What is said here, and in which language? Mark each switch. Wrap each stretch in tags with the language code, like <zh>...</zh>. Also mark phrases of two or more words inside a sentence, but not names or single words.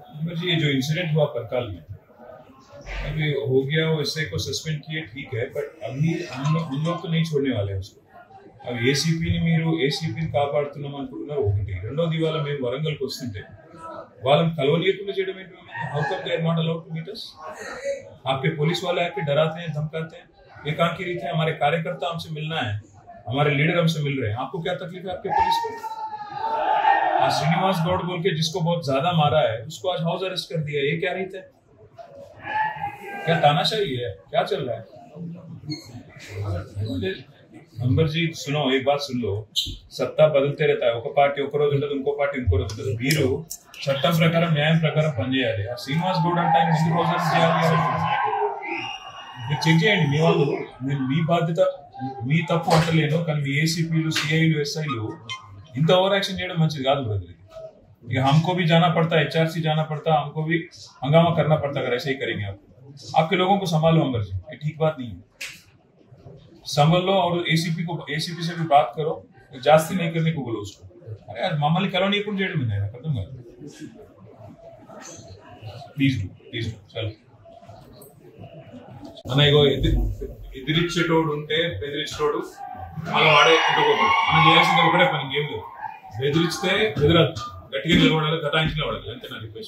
<hi>जी ये जो इंसिडेंट हुआ परकाल में अभी हो गया, वो एसआई को सस्पेंड किए, ठीक है, बट अभी हम लोग तो नहीं छोड़ने वाले हैं उसको.</hi> <te>अब ఏసీపీని మీరు ఏసీపీని కాపాడుతున్నాం అనుకుంటున్నారు ఒకటి. రెండోది ఇవాళ మేము వరంగల్కి వస్తుంటే వాళ్ళని కలవనీయకుండా చేయడం ఏంటి?</te> <en>How come they are not allowed to meet us?</en> <hi>आपके पुलिस वाले आके डराते हैं, धमकाते हैं. ये कहाँ की रीत है? हमारे कार्यकर्ता हमसे मिलना है, हमारे लीडर हमसे मिल रहे हैं. आपको क्या तकलीफ है आपके पुलिस को? आज श्रीनिवास गौड़ बोल के जिसको बहुत ज्यादा मारा है उसको आज</hi> <en>house arrest</en> <hi>कर दिया. ये क्या रीत है? क्या तानाशाही है? क्या चल रहा है? अंबर जी सुनो, एक बात सुन लो. सत्ता बदलते रहता है.</hi> <te>ఒక పార్టీ ఒక రోజు ఉంటుంది, ఇంకో పార్టీ ఇంకో రోజు ఉంటుంది. మీరు చట్టం ప్రకారం న్యాయం ప్రకారం పనిచేయాలి. ఆ శ్రీనివాస్ గౌడ్ అంటే ఆయన ఎందుకు రోజు చేయాలి? మీరు చెక్ చేయండి. మీ వాళ్ళు, నేను మీ బాధ్యత, మీ తప్పు అంటలేను, కానీ మీ ఏసీపీలు, సిఐలు, ఎస్ఐలు ఇంత</te> <en>over action</en> <te>చేయడం మంచిది కాదు బ్రదర్.</te> <hi>ఇక हमको भी जाना पड़ता है, एचआरसी जाना पड़ता है, हमको भी हंगामा करना पड़ता है. अगर ऐसे ही करेंगे आप, आपके लोगों को संभालो अंबर जी, ये ठीक बात नहीं है. संभल लो और एसीपी से भी बात करो, जास्ती नहीं करने को बोलो उसको. अरे यार</hi> <te>मम्मल्ని కలవనీయకుండా చేయడం ఏంది? నాకు అర్థం కాదు. ప్లీజ్ చలో అన్న. ఇగో ఎదిరించేటోడు ఉంటే బెదిరించేటోడు మనం వాడే ఇంకొకటి. మనం చేయాల్సింది ఒకటే పని, ఇంకేం లేదు. బెదిరిస్తే బెదిరద్దు, గట్టిగా నిలబడాలి, గటాయించి నిలబడాలి, అంతే నా రిక్వెస్ట్.</te>